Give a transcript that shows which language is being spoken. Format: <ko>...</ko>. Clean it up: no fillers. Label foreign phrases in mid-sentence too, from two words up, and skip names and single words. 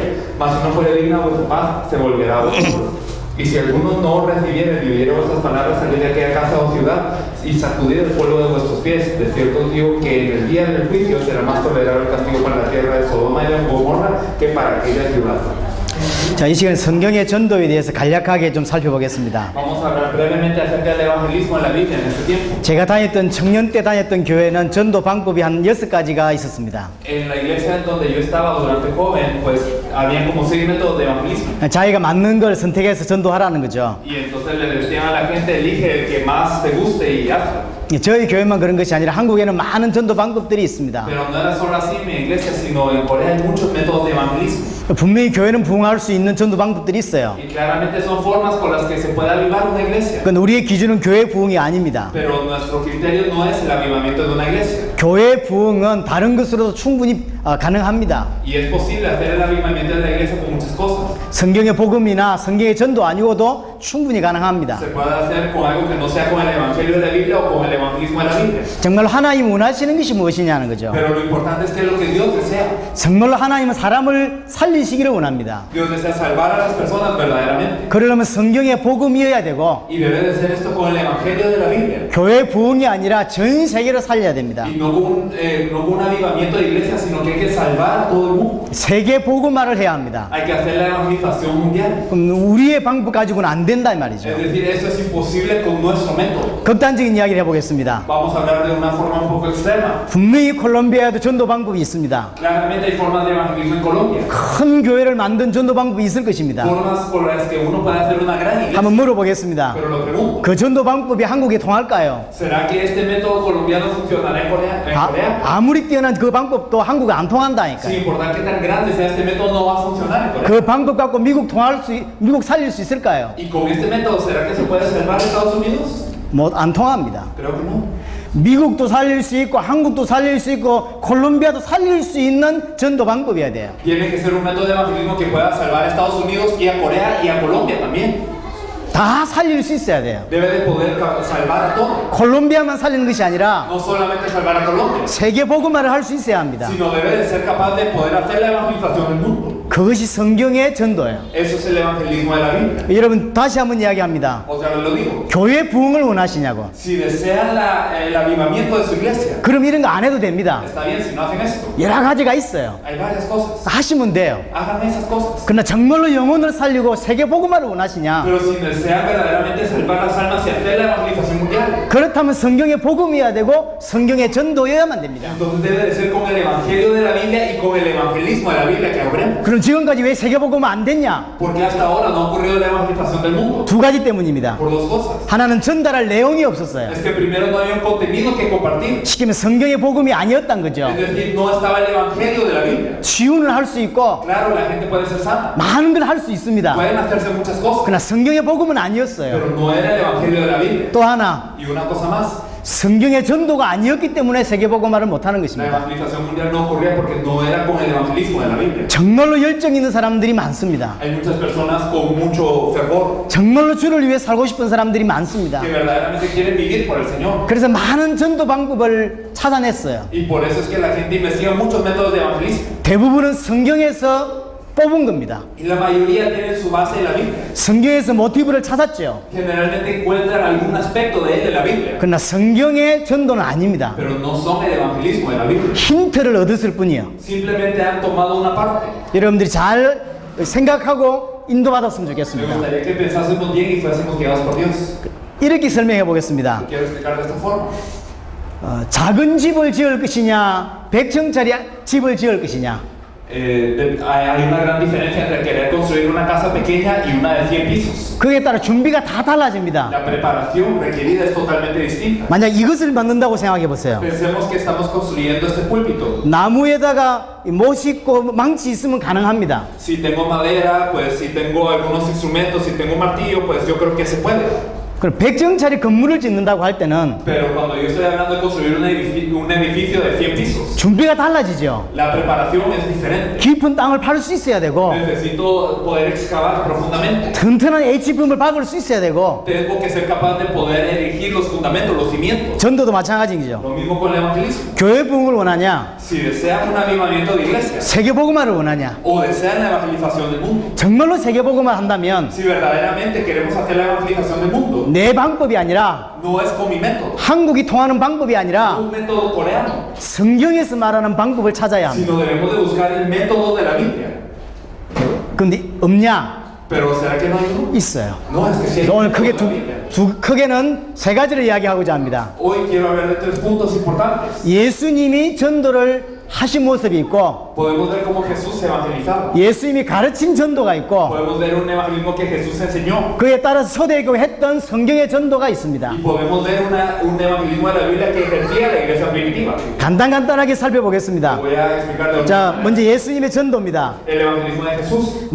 <es>Mas si no fuere digna, vuestra paz se volverá a vosotros. Y si alguno no recibiere ni oyere vuestras palabras, salid de aquella casa o ciudad y sacudid el polvo de vuestros pies. De cierto os digo que en el día del juicio será más tolerable el castigo para la tierra de Sodoma y de Gomorra que para aquella ciudad.</es> <ko>자, 이 시간 성경의 전도에 대해서 간략하게 좀 살펴보겠습니다.</ko> <es>Vamos a hablar brevemente acerca del evangelismo en la Biblia en este tiempo.</es> <ko>제가 다녔던 청년 때 다녔던 교회는 전도 방법이 한 6가지가 있었습니다.</ko> <es>En la iglesia donde yo estaba durante joven, pues había como 6 métodos de evangelismo.</es> <ko>자기가 맞는 걸 선택해서 전도하라는 거죠.</ko> <es>Y entonces le decían a la gente: elige el que más te guste y hazlo.</es> <ko>저희 교회만 그런 것이 아니라 한국에는 많은 전도 방법들이 있습니다.</ko> <es>Pero no era solo así en mi iglesia, sino en Corea hay muchos métodos de evangelismo.</es> <ko>분명히 교회는 부흥할 수 있는 전도 방법들이 있어요.</ko> <es>Y claramente son formas con las que se puede avivar una iglesia.</es> <ko>그런데 우리의 기준은 교회 부흥이 아닙니다.</ko> <es>Pero nuestro criterio no es el avivamiento de una iglesia.</es> <ko>교회 부흥은 다른 것으로도 충분히 가능합니다.</ko> <es>Y es posible hacer el avivamiento de la iglesia con muchas cosas.</es> <ko>성경의 복음이나 성경의 전도 아니고도 충분히 가능합니다.</ko> <es>Se puede hacer con algo que no sea con el evangelio de la Biblia o con el evangelismo de la Biblia.</es> <ko>정말 하나님 원하시는 것이 무엇이냐는 거죠.</ko> <es>Pero lo importante es que es lo que Dios desea.</es> <ko>정말로 하나님은 사람을 살리시기를 원합니다.</ko> <es>Dios desea salvar a las personas verdaderamente.</es> <ko>그러려면 성경의 복음이어야 되고</ko> <es>Y debe de ser esto con el evangelio de la Biblia.</es> <ko>교회 부흥이 아니라 전 세계로 살려야 됩니다.</ko> <es>Y no con un avivamiento de iglesia, sino que hay que salvar a todo el mundo.</es> <ko>세계 복음화를 해야 합니다.</ko> <es>Hay que hacer la evangelización mundial.</es> <ko>그럼 우리의 방법 가지고는 안 된다 이 말이죠.</ko> <es>Es decir, esto es imposible con nuestro método.</es> <ko>극단적인 이야기를 해보겠습니다.</ko> <es>Vamos a hablar de una forma un poco extrema.</es> <ko>분명히 콜롬비아에도 전도 방법이 있습니다.</ko> <es>Claramente hay formas de evangelismo en Colombia.</es> <ko>큰 교회를 만든 전도 방법이 있을 것입니다.</ko> <es>Formas por las que uno puede hacer una gran iglesia.</es> <ko>한번 물어보겠습니다.</ko> <es>Pero lo pregunto,</es> <ko>그 전도 방법이 한국에 통할까요?</ko> <es>¿será que este método colombiano funcionará en Corea?</es> <ko>아무리 뛰어난 그 방법도 한국에 안 통한다니까요.</ko> <es>Sin importar qué tan grande sea este método, no va a funcionar en Corea.</es> <ko>그 방법 갖고 미국 살릴 수 있을까요?</ko> <es>¿Y con este método será que se puede salvar Estados Unidos?</es> <ko>뭐 안 통합니다.</ko> <es>Creo que no.</es> <ko>미국도 살릴 수 있고 한국도 살릴 수 있고 콜롬비아도 살릴 수 있는 전도 방법이어야 돼요.</ko> <es>Tiene que ser un método de evangelismo que pueda salvar a Estados Unidos y a Corea y a Colombia también.</es> <ko>다 살릴 수 있어야 돼요.</ko> <es>Debe de poder salvar a todos.</es> <ko>콜롬비아만 살리는 것이 아니라</ko> <es>No solamente salvar a Colombia,</es> <ko>세계 복음화를 할 수 있어야 합니다.</ko> <es>sino debe de ser capaz de poder hacer la evangelización del mundo.</es> <ko>그것이 성경의 전도예요.</ko> <es>Eso es el evangelismo de la Biblia.</es> <ko>여러분 다시 한번 이야기합니다.</ko> <es>Otra vez lo digo.</es> <ko>교회 부흥을 원하시냐고.</ko> <es>Si desean el avivamiento de su iglesia,</es> <ko>그럼 이런 거 안 해도 됩니다.</ko> <es>está bien si no hacen esto.</es> <ko>여러 가지가 있어요.</ko> <es>Hay varias cosas.</es> <ko>하시면 돼요.</ko> <es>Hagan esas cosas.</es> <ko>그러나 정말로 영혼을 살리고 세계 복음화를 원하시냐?</ko> <es>Pero si desean verdaderamente salvar las almas y hacer la evangelización mundial,</es> <ko>그렇다면 성경의 복음이어야 되고 성경의 전도여야만 됩니다.</ko> <es>entonces debe de ser con el evangelio de la Biblia y con el evangelismo de la Biblia que obremos.</es> <ko>그럼 지금까지 왜 세계 복음은 안 됐냐?</ko> <es>Porque hasta ahora no ha ocurrido la evangelización del mundo.</es> <ko>두 가지 때문입니다.</ko> <es>Por dos cosas.</es> <ko>하나는 전달할 내용이 없었어요.</ko> <es>Es que primero no había un contenido que compartir.</es> <ko>시키면 성경의 복음이 아니었단 거죠.</ko> <es>Es decir, no estaba el evangelio de la Biblia.</es> <ko>치유는 할 수 있고</ko> <es>Claro, la gente puede ser sana.</es> <ko>많은 걸 할 수 있습니다.</ko> <es>Pueden hacerse muchas cosas.</es> <ko>그러나 성경의 복음은 아니었어요.</ko> <es>Pero no era el evangelio de la Biblia.</es> <ko>또 하나</ko> <es>Y una cosa más.</es> <ko>성경의 전도가 아니었기 때문에 세계 복음화를 못하는</ko> <es>La</es> <ko>것입니다.</ko> <es>evangelización mundial no ocurría porque no era con el evangelismo de la Biblia.</es> <ko>정말로 열정 있는 사람들이 많습니다.</ko> <es>Hay muchas personas con mucho fervor</es> <ko>정말로 주를 위해 살고 싶은 사람들이 많습니다.</ko> <es>que verdaderamente quieren vivir por el Señor.</es> <ko>그래서 많은 전도 방법을 찾아냈어요.</ko> <es>Y por eso es que la gente investiga muchos métodos de evangelismo.</es> <ko>대부분은 성경에서 뽑은 겁니다.</ko> <es>Y la mayoría tienen su base en la Biblia.</es> <ko>성경에서 모티브를 찾았죠.</ko> <es>Generalmente encuentran algún aspecto de él de la Biblia.</es> <ko>그러나 성경의 전도는 아닙니다.</ko> <es>Pero no son el evangelismo de la Biblia.</es> <ko>힌트를 얻었을 뿐이에요.</ko> <es>Simplemente han tomado una parte.</es> <ko>여러분들이 잘 생각하고 인도받았으면</ko> <es>Me</es> <ko>좋겠습니다.</ko> <es>gustaría que pensásemos bien y fuésemos guiados por Dios.</es> <ko>이렇게 설명해 보겠습니다.</ko> <es>Quiero explicar de esta forma.</es> <ko>작은 집을 지을 것이냐, 100층짜리 집을 지을 것이냐.</ko> <es>Hay una gran diferencia entre querer construir una casa pequeña y una de 100 pisos.</es> <ko>그에 따라 준비가 다 달라집니다.</ko> <es>La preparación requerida es totalmente distinta.</es> <ko>만약 이것을 만든다고 생각해 보세요.</ko> <es>Pensemos que estamos construyendo este púlpito.</es> <ko>나무에다가 못 싣고 망치 있으면 가능합니다.</ko> <es>Si tengo madera, pues si tengo algunos instrumentos, si tengo un martillo, pues yo creo que se puede.</es> <ko>그럼 100층짜리 건물을 짓는다고 할 때는</ko> <es>Pero cuando yo estoy hablando de construir un edificio de 100 pisos,</es> <ko>준비가 달라지죠.</ko> <es>la preparación es diferente.</es> <ko>깊은 땅을 파를 수 있어야 되고</ko> <es>Necesito poder excavar profundamente.</es> <ko>튼튼한 H빔을 박을 수 있어야 되고</ko> <es>Tengo que ser capaz de poder erigir los fundamentos, los cimientos.</es> <ko>전도도 마찬가지죠.</ko> <es>Lo mismo con el evangelismo.</es> <ko>교회 부흥을 원하냐,</ko> <es>Si desean un avivamiento de iglesia</es> <ko>세계복음화를 원하냐.</ko> <es>o desean la evangelización del mundo,</es> <ko>정말로 세계복음화 한다면</ko> <es>si verdaderamente queremos hacer la evangelización del mundo,</es> <ko>내 방법이 아니라</ko> <es>no es con mi método,</es> <ko>한국이 통하는 방법이 아니라</ko> <es>un método coreano,</es> <ko>성경에서 말하는 방법을 찾아야 합니다.</ko> <es>sino debemos de buscar el método de la Biblia.</es> <ko>근데 없냐?</ko> <es>Pero ¿será que no hay uno?</es> <ko>있어요.</ko> <es>No, es que sí hay</es> <ko>오늘</ko> <es>un</es> <ko>크게</ko> <es>método de la Biblia.</es> <ko>크게는 세 가지를 이야기하고자 합니다.</ko> <es>Hoy quiero hablar de 3 puntos importantes.</es> <ko>예수님이 전도를 하신 모습이 있고,</ko> <es>Podemos ver cómo Jesús evangelizaba.</es> <ko>예수님이 가르친 전도가 있고,</ko> <es>Podemos ver un evangelismo que Jesús enseñó.</es> <ko>그에 따라서 초대교회 했던 성경의 전도가 있습니다.</ko> <es>Y podemos ver un evangelismo de la Biblia que ejercía la iglesia primitiva.</es> <ko>간단하게 살펴보겠습니다.</ko> <es>Voy a explicar de</es> <ko>자,</ko> <es>una</es> <ko>먼저 예수님의 전도입니다.</ko> <es>el evangelismo de Jesús.</es>